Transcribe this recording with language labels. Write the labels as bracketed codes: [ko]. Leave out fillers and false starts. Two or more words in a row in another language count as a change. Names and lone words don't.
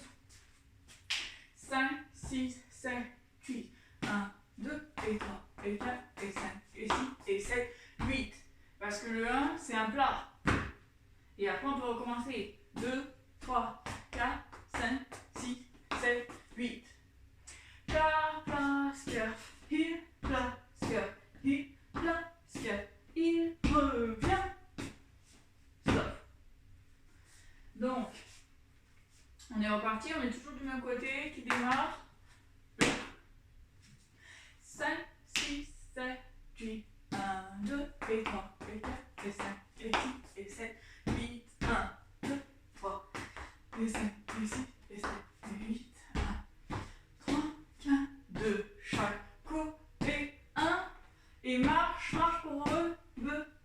[fr] 5, 6, 7, 8, 1, 2 et 3 et 4 et 5 et 6 et 7, 8. Parce que le 1, c'est un plat. Et après, on peut recommencer. 2, 3, 4, 5, 6, 7, 8. Plat, plat, [en] scurf, heel, plat, scurf, heel, plat, scurf, heel, [fr] revient. Stop. Donc, on est reparti, on est toujours du même côté, qui démarre. 5, 6, 7, 8, 1, 2 et 3 et 4 et 5 et 6 et 7, 8, 1, 2, 3 et 5 et 6 et 7 et 8, 1, 3, 4, 2, chaque côté, 1 et marche, marche pour revenir.